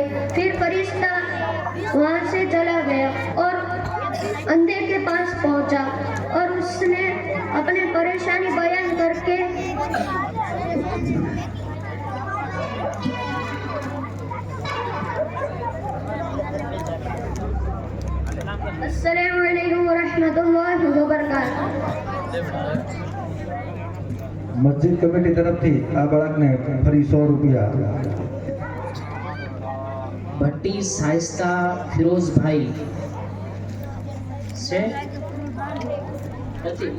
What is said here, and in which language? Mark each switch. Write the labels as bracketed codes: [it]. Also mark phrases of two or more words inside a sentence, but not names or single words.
[ur] پھر فرشتہ وہاں سے چلا گیا اور اندھے کے پاس پہنچا اور اس نے اپنی پریشانی بیان کر کے [ar] السلام علیکم ورحمۃ اللہ وبرکاتہ. [gu] મસ્જિદ કમિટી તરફથી આ બાળકને ફરી 100 રૂપિયા. ભટ્ટી શાઇસ્તા ફિરોઝભાઈ છે નથી